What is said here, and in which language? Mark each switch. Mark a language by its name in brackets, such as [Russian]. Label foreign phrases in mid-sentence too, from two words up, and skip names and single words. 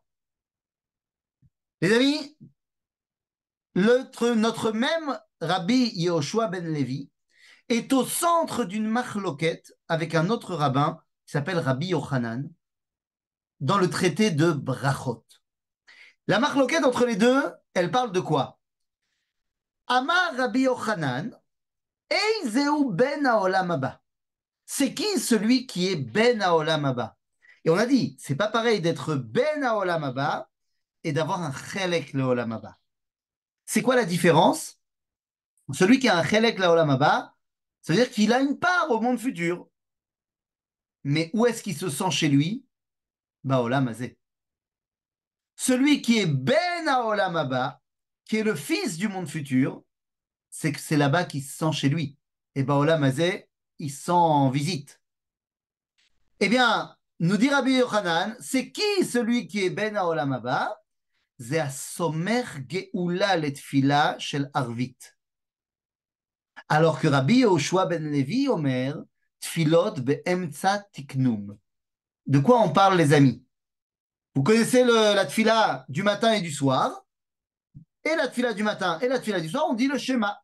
[French] Les amis, notre même Rabbi Yehoshua ben Levi est au centre d'une marloquette avec un autre rabbin qui s'appelle Rabbi Yochanan dans le traité de Brachot. La marloquette entre les deux, elle parle de quoi? [Hebrew] אמר רבי יוחנן, איזהו בן העולם הבא. [French] C'est qui celui qui est [Hebrew] בן העולם הבא? [French] Et on a dit, c'est pas pareil d'être [Hebrew] בן העולם הבא [French] et d'avoir un [Hebrew] חלק לעולם הבא. [French] C'est quoi la différence? Celui qui a un [Hebrew] חלק לעולם הבא, [French] ça veut dire qu'il a une part au monde futur. Mais où est-ce qu'il se sent chez lui? [Hebrew] בעולם הזה. [French] Celui qui est [Hebrew] בן העולם הבא, [French] qui est le fils du monde futur, c'est que c'est là-bas qu'il se sent chez lui. [Hebrew] Et בעולם הזה, [French] il se sent en visite. Eh bien, nous dit Rabbi Yochanan, c'est qui celui qui est [Hebrew] בן העולם הבא? C'est הסומך גאולה לתפילה של ערבית. [French] Alors que [Hebrew] רבי יהושע בן לוי אומר, תפילות באמצע תקנום. [French] De quoi on parle, les amis? Vous connaissez la tfila du matin et du soir. Et la tfila du matin et la tfila du soir, on dit le schéma.